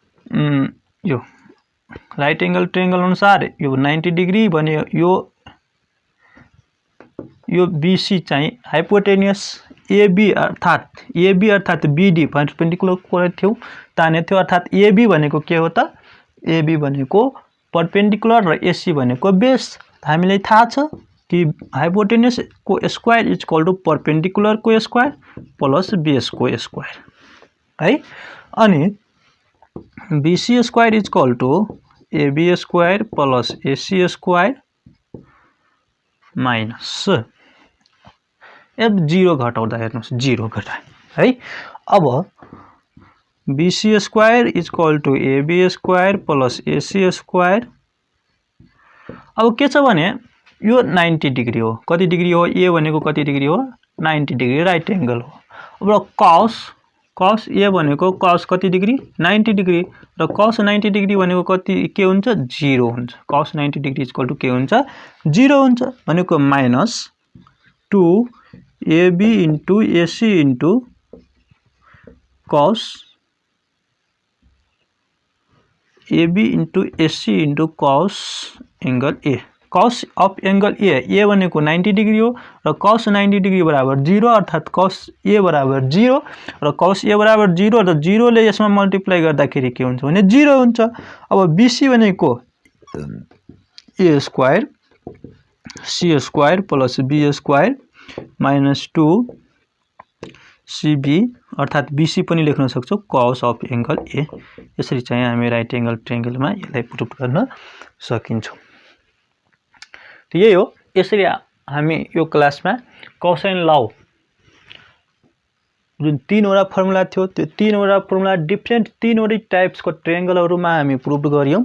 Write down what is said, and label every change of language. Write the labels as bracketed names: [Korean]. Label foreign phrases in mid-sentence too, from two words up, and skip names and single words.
[English] right angle triangle [Nepali] अनुसार यो 90 डिग्री भने यो बीसी चाहिँ हाइपोटेन्युस एबी अर्थात बीडी परपेंडिकुलर थियो ताने थियो, अर्थात एबी भनेको के हो त एबी भनेको परपेंडिकुलर र एसी भनेको बेस। हामीलाई थाहा छ कि हाइपोटेन्युस को [English] square equal to perpendicular [Nepali] को [English] square plus base [Nepali] को स्क्वायर है। अनि [English] BC square equal to AB square plus AC square minus [Nepali] अब 0 घटाउँदा हेर्नुस् 0 घटाए है। [English] अब BC square equal to AB square plus AC square. [Nepali] अब के छ भने यो 90 डिग्री हो, कति डिग्री हो ए भनेको कति डिग्री हो [English] 90 degree right angle [Nepali] हो। अब कस ए भनेको कस कति डिग्री 90 डिग्री र कस 90 डिग्री भनेको कति के हुन्छ 0 हुन्छ। [English] cos 90 degree equal to [Nepali] के हुन्छ 0 हुन्छ। [English] भनेको minus 2 AB into AC into cos AB into AC into cos angle A. cos of angle A [Nepali] भनेको 90 डिग्री हो र कॉस 90 डिग्री बराबर 0 अर्थात कॉस ए बराबर 0 र कॉस ए बराबर 0 र 0 ले यसमा मल्टिप्लाई गर्दाखेरि के हुन्छ भने 0 हुन्छ। अब BC भनेको [English] A square C square plus B square minus 2 CB [Nepali] अर्थात BC पनि लेख्न सक्छौं [English] cos of angle A. [Nepali] यसरी चाहिँ हामी [English] right angle [Nepali] ट्रायंगलमा यसलाई प्रुफ गर्न सकिन्छौं। त यही हो। यसरी हामी यो क्लासमा [English] cosine law [Nepali] जुन 3 वटा फर्मुला थियो त्यो 3 वटा [English] formula different [Nepali] 3 वटा टाइप्सको ट्रायंगलहरुमा हामी प्रुफ गर्यौं।